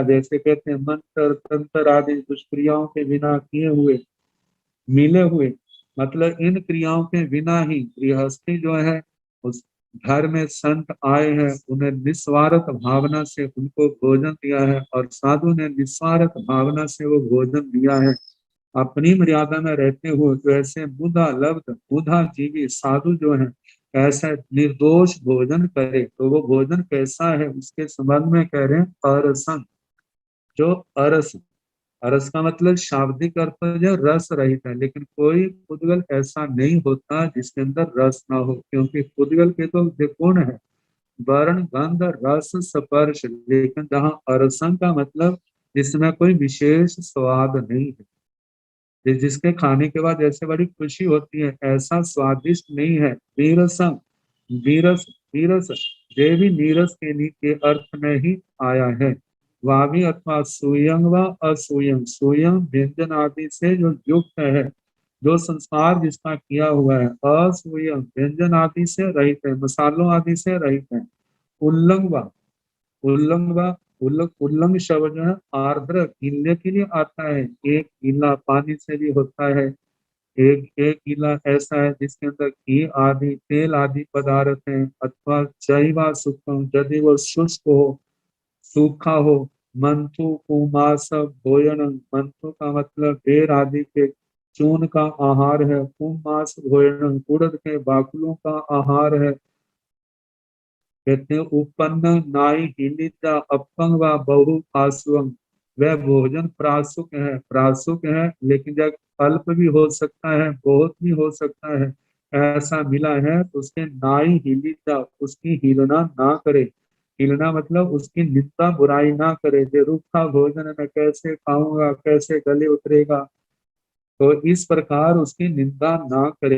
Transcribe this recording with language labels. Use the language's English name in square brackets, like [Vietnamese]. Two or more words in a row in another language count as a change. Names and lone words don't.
[Hindi] जैसे कहते हैं मंत्र तंत्र आदि दुष्क्रियाओं के बिना किए हुए मिले हुए, मतलब इन क्रियाओं के बिना ही गृहस्थी जो है उस घर में संत आए हैं, उन्हें निस्वार्थ भावना से उनको भोजन दिया है, और साधु ने निस्वार्थ भावना से वो भोजन दिया है अपनी मर्यादा में रहते हुए। तो ऐसे बुधा लब्ध बुधा जीवी साधु जो है ऐसा निर्दोष भोजन करे, तो वो भोजन कैसा है उसके संबंध में कह रहे हैं अरसन, जो अरस, अरस का मतलब शाब्दिक अर्थ जो रस रहित है, लेकिन कोई पुद्गल ऐसा नहीं होता जिसके अंदर रस ना हो, क्योंकि पुद्गल के तो गुण है वर्ण गंध रस स्पर्श, लेकिन जहाँ अरसन का मतलब जिसमें कोई विशेष स्वाद नहीं है, जिसके खाने के बाद ऐसे बड़ी खुशी होती है, ऐसा स्वादिष्ट नहीं है। वीरसम, वीरस, वीरस ये भी नीरस के लिए के अर्थ में ही आया है। [Prakrit languages] वावी अथवा सुयंग व असूयंग, [Hindi] सुयंग व्यंजन आदि से जो युक्त है, जो संस्कार जिसका किया हुआ है, असूयंग व्यंजन आदि से रहित है, मसालों आदि से रहित है। [Prakrit languages] उल्लंग व, उल्लंग व उल्लंग, [Hindi] उल्लंग शब्द जो है आर्द्र गीले के लिए आता है, एक गीला पानी से भी होता है, एक एक गीला ऐसा है जिसके अंदर घी आदि तेल आदि पदार्थ हैं, [Prakrit languages] अथवा जैवा सुखम [Hindi] यदि वो शुष्क हो सूखा हो। [Prakrit languages] मंथु कुमास [Hindi] भोजन, मंथु का मतलब बेर आदि के चून का आहार है, कुमास भोजन उड़द के बाकुलों का आहार है। [Prakrit languages] कहते हैं उपन्न नाई हिलिता अपंग व बहु आसुअम, [Hindi] वह भोजन प्रासुक है, प्रासुक है लेकिन जब अल्प भी हो सकता है बहुत भी हो सकता है, ऐसा मिला है तो उसके [Prakrit languages] नाई हिलिता, [Hindi] उसकी हिलना ना करे। हिलना मतलब उसकी निंदा बुराई ना करे, जो रूखा भोजन मैं कैसे खाऊंगा, कैसे गले उतरेगा, तो इस प्रकार उसकी निंदा ना करे।